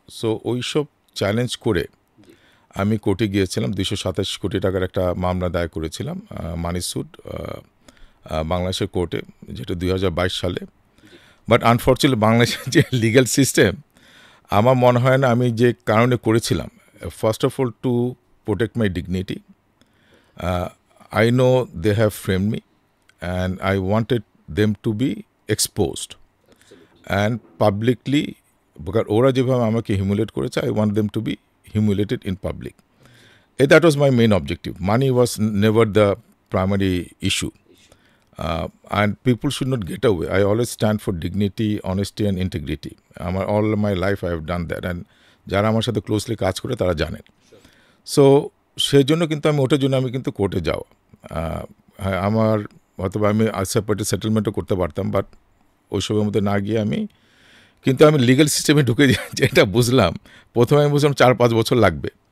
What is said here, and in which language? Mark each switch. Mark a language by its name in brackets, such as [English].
[Bangla] So ওই সব challenge করে আমি কোর্টে গিয়েছিলাম, 227 কোটি টাকার একটা মামলা দায়ের করেছিলাম মানি স্যুট বাংলাদেশের কোর্টে, যেটা 2022 সালে। বাট আনফর্চুনেটলি বাংলাদেশের যে লিগ্যাল সিস্টেম, আমার মনে হয় না আমি যে কারণে করেছিলাম, [English] First of all to protect my dignity. I know they have framed me and I wanted them to be exposed and publicly, because [Bangla] ওরা যেভাবে আমাকে হিউমিলেট করেছে, [English] I want them to be humiliated in public. That was my main objective. Money was never the primary issue. And people should not get away. I always stand for dignity, honesty and integrity. All my life I have done that, and [Bangla] যারা আমার সাথে closely কাজ করে তারা জানেন। So সেই জন্য কিন্তু ওটার জন্য আমি কিন্তু কোর্টে যাওয়া, হ্যাঁ আমার অথবা আমি সেপারেট সেটেলমেন্টও করতে পারতাম, বাট ওই সময়ের মধ্যে না গিয়ে আমি লিগ্যাল সিস্টেমে ঢুকে যেটা বুঝলাম, প্রথমে আমি বুঝলাম 4-5 বছর লাগবে।